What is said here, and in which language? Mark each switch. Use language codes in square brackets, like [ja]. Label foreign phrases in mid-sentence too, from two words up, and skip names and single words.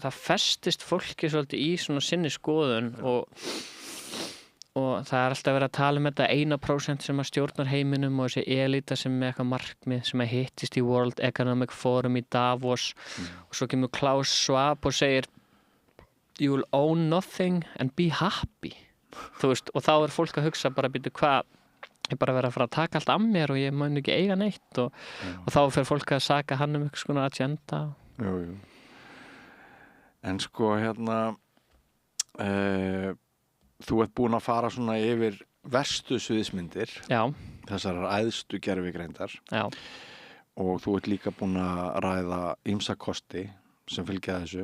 [is] Það festist fólki svolítið í svona sinni skoðun og það alltaf verið að tala þetta 1% sem að stjórnar heiminum og þessi elita sem með eitthvað markmið sem að hittist í World Economic Forum í Davos og svo kemur Klaus Schwab og segir [en] you will own nothing and be happy, [is] þú veist, og þá fólk að hugsa bara, býtu, hvað, ég bara verið að fara að taka allt af mér og ég mun ekki eiga neitt og þá fer fólk að saka hann eitthvað svona agenda. Jú. En sko þú ert búin að fara svona yfir verstu sviðsmyndir þessar æðstu gervigreindar og þú ert líka búin að ræða ýmsa kosti sem fylgja þessu.